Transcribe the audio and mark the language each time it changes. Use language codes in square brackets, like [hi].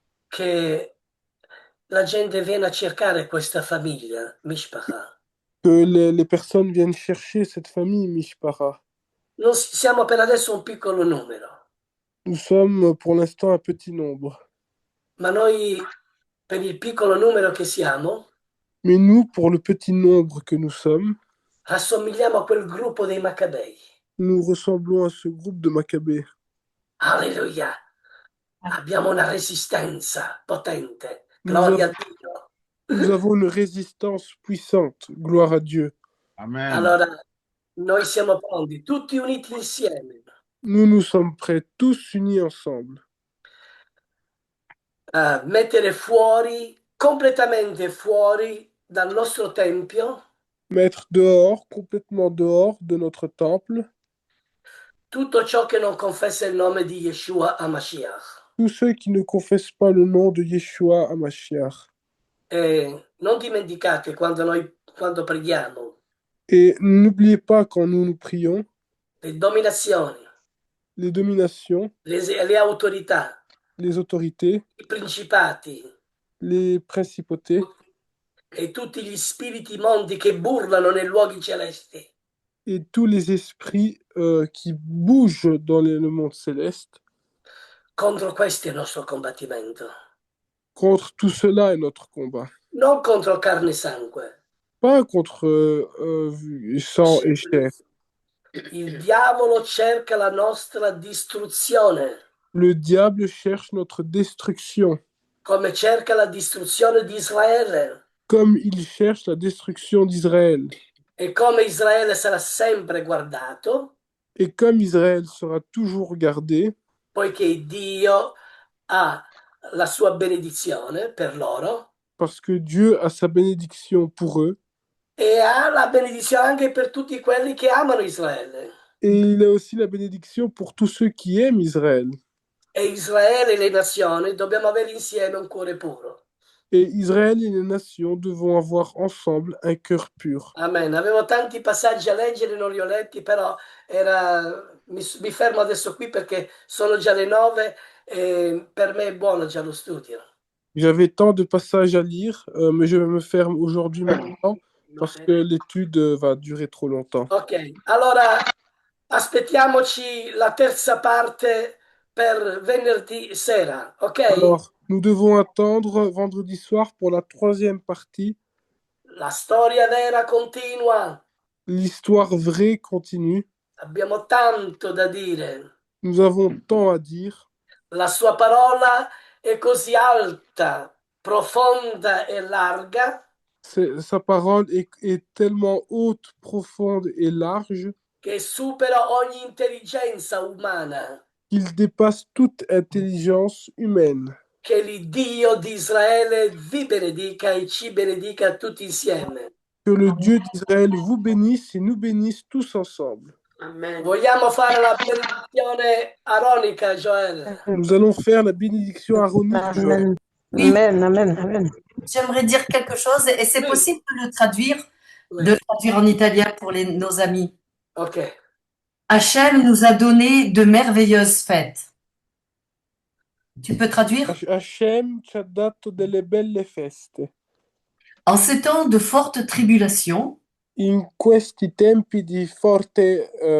[it] che la gente viene a cercare questa famiglia, Mishpacha. [fr] que les personnes viennent chercher cette famille Mishpara. [it] Non siamo per adesso un piccolo numero, [fr] Nous sommes pour l'instant un petit nombre. [it] ma noi per il piccolo numero che siamo, [fr] Mais nous, pour le petit nombre que nous sommes, [it] assomigliamo a quel gruppo dei Maccabei. [fr] nous ressemblons à ce groupe de Maccabées. [it] Alleluia! Abbiamo una resistenza potente. [fr] Nous, [it] Gloria a av- Dio. [fr] nous avons une résistance puissante. Gloire à Dieu. Amen. [it] Allora, noi siamo pronti, tutti uniti insieme, [fr] Nous sommes prêts, tous unis ensemble, [it] a mettere fuori, completamente fuori dal nostro tempio, [fr] mettre dehors, complètement dehors de notre temple, [it] tutto ciò che non confessa il nome di Yeshua HaMashiach. [fr] tous ceux qui ne confessent pas le nom de Yeshua HaMashiach. [it] E non dimenticate quando preghiamo, [fr] Et n'oubliez pas quand nous prions, [it] le dominazioni, [fr] les dominations, [it] le autorità, [fr] les autorités, [it] i principati [fr] les principautés [it] e tutti gli spiriti mondi che burlano nei luoghi celesti. [fr] et tous les esprits qui bougent dans le monde céleste. [it] Contro questo è il nostro combattimento, [fr] Contre tout cela est notre combat. [it] non contro carne e sangue. [fr] Pas contre sang et chair. [it] Il diavolo cerca la nostra distruzione, [fr] Le diable cherche notre destruction, [it] come cerca la distruzione di Israele. [fr] comme il cherche la destruction d'Israël. [it] E come Israele sarà sempre guardato, [fr] Et comme Israël sera toujours gardé, [it] poiché Dio ha la sua benedizione per loro [fr] parce que Dieu a sa bénédiction pour eux, [it] e ha la benedizione anche per tutti quelli che amano Israele. [fr] et il a aussi la bénédiction pour tous ceux qui aiment Israël. [it] E Israele e le nazioni dobbiamo avere insieme un cuore puro. [fr] Et Israël et les nations devront avoir ensemble un cœur pur. Amen. [it] Avevo tanti passaggi a leggere, non li ho letti, però mi fermo adesso qui perché sono già le 9 e per me è buono già lo studio. [fr] J'avais tant de passages à lire, mais je vais me faire aujourd'hui maintenant parce que l'étude va durer trop longtemps. [it] Ok, allora aspettiamoci la terza parte per venerdì sera, ok? [fr] Alors, nous devons attendre vendredi soir pour la troisième partie. [it] La storia vera continua, [fr] L'histoire vraie continue. [it] abbiamo tanto da dire. [fr] Nous avons tant à dire. [it] La sua parola è così alta, profonda e larga [fr] Sa parole est tellement haute, profonde et large [it] che supera ogni intelligenza umana, [fr] qu'il dépasse toute intelligence humaine. [it] che l'Iddio di Israele vi benedica e ci benedica tutti insieme. [fr] Que le Dieu d'Israël vous bénisse et nous bénisse tous ensemble. Amen. [it] Vogliamo fare la benedizione aronica, Joël? [fr] Nous allons faire la bénédiction aronique, Joël. Oui, Amen, amen, amen. j'aimerais dire quelque chose et c'est Oui. possible de le traduire, Oui. de traduire en italien pour nos amis. Ok. Hachem nous a donné de merveilleuses fêtes. Tu peux traduire? [it] Hashem ci ha dato delle belle feste. [fr] En ces temps de forte tribulation, [it] In questi tempi di forte